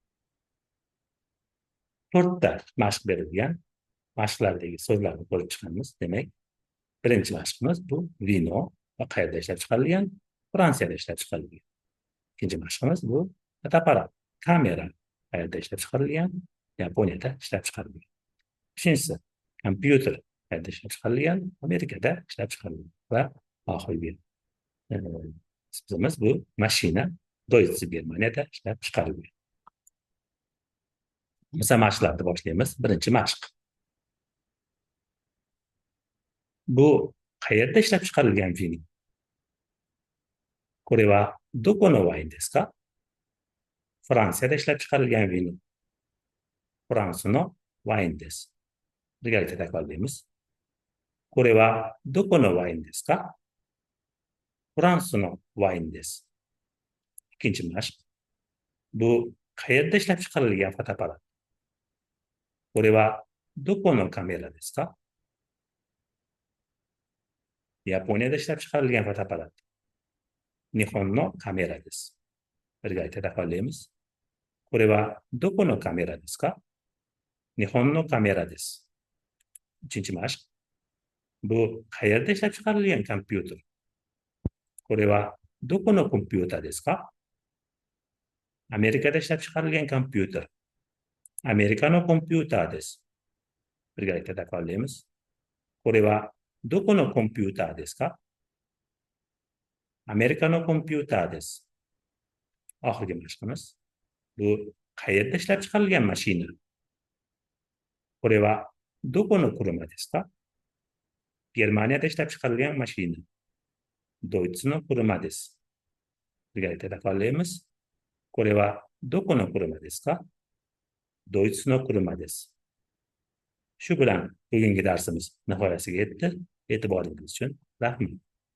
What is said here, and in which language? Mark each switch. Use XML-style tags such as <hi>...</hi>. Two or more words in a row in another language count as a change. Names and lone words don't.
<uz>4ta mashq berilgan. Mashqlardagi so'zlarni ko'rib chiqamiz. Demak, birinchi mashqimiz bu vino va qayerda ishlab chiqarilgan? Fransiyada ishlab chiqarilgan. Ikkinchi mashqimiz bu fotoapparat, kamera qayerda ishlab chiqarilgan? Yaponiyada ishlab chiqarilgan. Uchinchisi, kompyuter qayerda ishlab chiqarilgan? Amerikada ishlab chiqarilgan. Va oxirgi so'zimiz bu mashina Doitsi Germaniyada ishlab chiqarilgan. Misol mashqlarni boshlaymiz. Birinchi mashq. Bu qayerda ishlab chiqarilgan vino?</uz> <ja>これはどこのワインですか?</ja> <uz>Fransiyada ishlab chiqarilgan vino.</uz> <ja>フランスのワインです。</ja> <uz>Birgalikda takrorlaymiz.</uz> <ja>これはどこのワインですか? フランスのワインです。</ja> <uz>Ikkinchi mashq. Bu qayerda ishlab chiqarilgan fotoapparat?</uz> <ja>これはどこのカメラですか?</ja> <uz>Yaponiyada ishlab chiqarilgan fotoapparat.</uz> <ja>日本のカメラです.</ja> <uz>Birga aytib qolamiz.</uz> <ja>これはどこのカメラですか? 日本のカメラです.</ja> <uz>Uchinchi mashq. Bu qayerda ishlab chiqarilgan kompyuter?</uz> <ja>これはどこのコンピューターですか?</ja> <uz>Amerikada ishlab chiqarilgan kompyuter.</uz> <ja>アメリカのコンピューターです.</ja> <uz>Birga aytib qolamiz.</uz> <ja>これはどこのコンピューターですか? アメリカのコンピューターです.</ja> <uz>Oxirgi mashqimiz. Bu qayerda ishlab chiqarilgan mashina?</uz> <ja>これはどこの車ですか?</ja> <uz>Germaniyada ishlab chiqarilgan mashina.</uz> <ja>ドイツの車です。</ja> <uz>birga aytib qolamiz.</uz> <ja>これはどこの車ですか? ドイツの車です。</ja> <uz>Shu bilan bugungi darsimiz nihoyasiga yetdi. E'tiboringiz uchun rahmat.</uz>